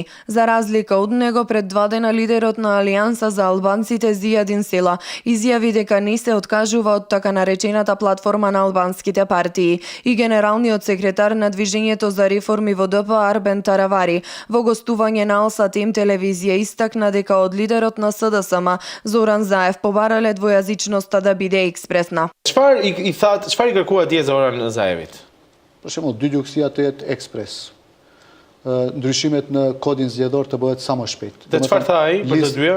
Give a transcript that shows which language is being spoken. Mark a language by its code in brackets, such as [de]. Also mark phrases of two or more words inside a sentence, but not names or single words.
[mk] За разлика од него, пред 2 дена лидерот на Алијанса за албанците Зијадин Села изјави дека не се откажува од така наречената платформа на албанските партии и генералниот секретар на Движењето за реформи во ДП Арбен Таравари во гостување на Алсатем телевизија истакна дека од лидерот на СДСМ Зоран Заев побарале двојазичноста да биде експресна. [sq] Çfarë i thatë, çfarë i kërkua atje Zoran Zaevit? Për shembull, dygjuksia të jetë ekspres. Ndryshimet në kodin zgjedhor të bëhet sa më shpejt. Dhe çfarë tha ai për të dyja?